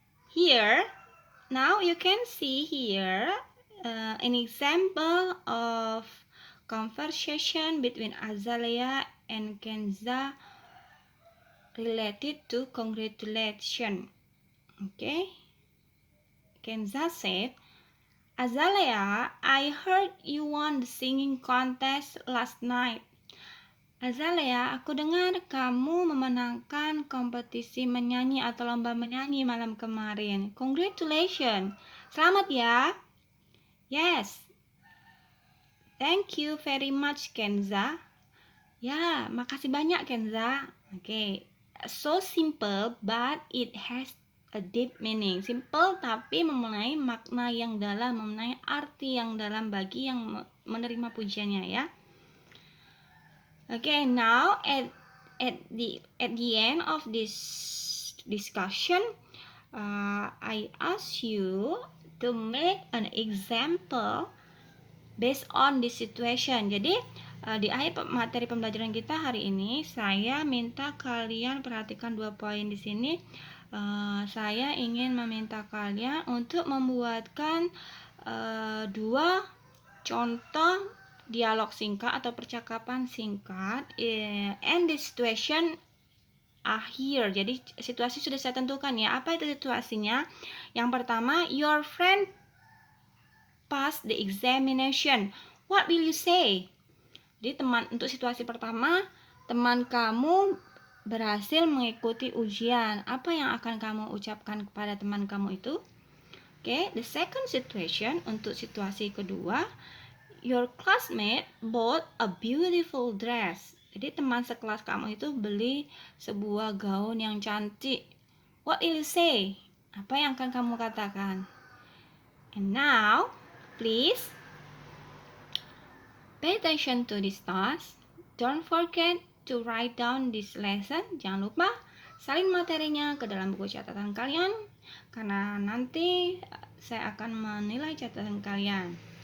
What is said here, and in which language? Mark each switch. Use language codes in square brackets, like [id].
[en] Here, now you can see here an example of conversation between Azalea and Kenza related to congratulation. Okay, Kenza said, Azalea, I heard you won the singing contest last night. [id] Azalea, aku dengar kamu memenangkan kompetisi menyanyi atau lomba menyanyi malam kemarin. [en] Congratulations. [id] Selamat ya. [en] Yes. Thank you very much, Kenza. [id] Ya, makasih banyak, [en] Kenza. Oke. So simple, but it has a deep meaning. [id] Simple tapi mempunyai makna yang dalam, mempunyai arti yang dalam bagi yang menerima pujiannya ya. [en] Okay, now at the end of this discussion, I ask you to make an example based on this situation. [id] Jadi di akhir materi pembelajaran kita hari ini, saya minta kalian perhatikan 2 poin di sini. Saya ingin meminta kalian untuk membuatkan 2 contoh dialog singkat atau percakapan singkat. [en] And the situation are here. [id] Jadi situasi sudah saya tentukan ya. Apa itu situasinya? Yang pertama, [en] your friend passed the examination. What will you say? [id] Jadi untuk situasi pertama, teman kamu berhasil mengikuti ujian. Apa yang akan kamu ucapkan kepada teman kamu itu? [en] Okay, the second situation, [id] untuk situasi kedua, [en] your classmate bought a beautiful dress. [id] Jadi teman sekelas kamu itu beli sebuah gaun yang cantik. [en] What will you say? [id] Apa yang akan kamu katakan? [en] And now, please pay attention to this task. Don't forget to write down this lesson. [id] Jangan lupa salin materinya ke dalam buku catatan kalian, karena nanti saya akan menilai catatan kalian.